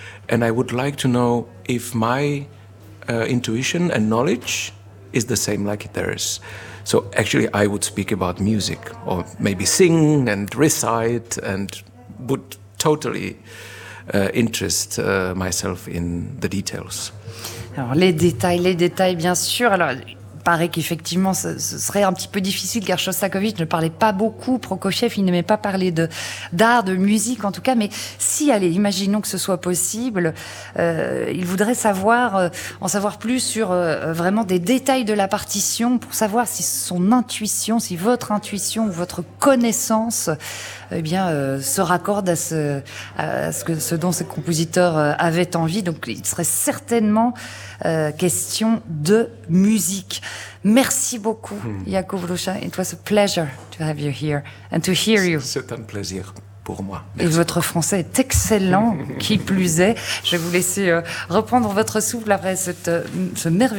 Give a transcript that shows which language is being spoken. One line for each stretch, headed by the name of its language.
English: And I would like to know if my intuition and knowledge is the same like theirs. So actually I would speak about music or maybe sing and recite and would totally interest myself in the details.
French: Alors, les détails, bien sûr. Alors, il paraît qu'effectivement, ce serait un petit peu difficile car Shostakovich ne parlait pas beaucoup. Prokofiev, il n'aimait pas parler d'art, de musique en tout cas. Mais si, allez, imaginons que ce soit possible, il voudrait savoir, en savoir plus sur vraiment des détails de la partition pour savoir si son intuition, si votre intuition ou votre connaissance se raccorde à ce dont ce compositeur avait envie. Donc, il serait certainement question de musique. Merci beaucoup, Yacoub Loucha.
English: It was a pleasure to have you here and to hear you.
French: C'est un plaisir pour moi. Merci. Et votre français est excellent, qui plus est. Je vais vous laisser reprendre votre souffle après ce merveilleux